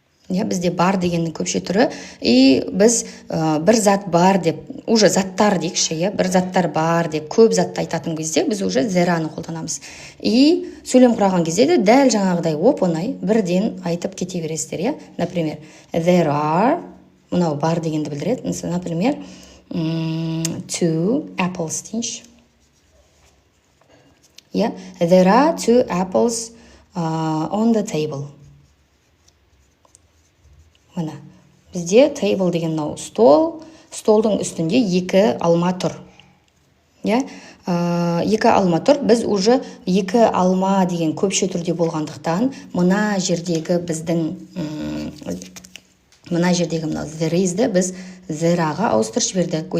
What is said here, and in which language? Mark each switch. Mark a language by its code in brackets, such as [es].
[kk] Бізде бар дегеннің көпше түрі, и біз бір зат бар деп, уже заттар дейікші, бір заттар бар деп, көп затты айтатын кезде біз уже there-ны қолданамыз. И сөйлем құраған кезде де дәл жаңағыдай оп-оңай бірден айтып кете бересіздер, например, there are, мынау бар дегенді білдіреді, например, 2 apples дейінші. [en] There are 2 apples on the table. [kk] Мына, бізде table деген мынау стол, столдың үстінде 2 алма тұр. 2 алма тұр, біз уже 2 алма деген көпше түрде болғандықтан, мына жердегі мынау there is- ді біз there-ға ауыстырып жібердік.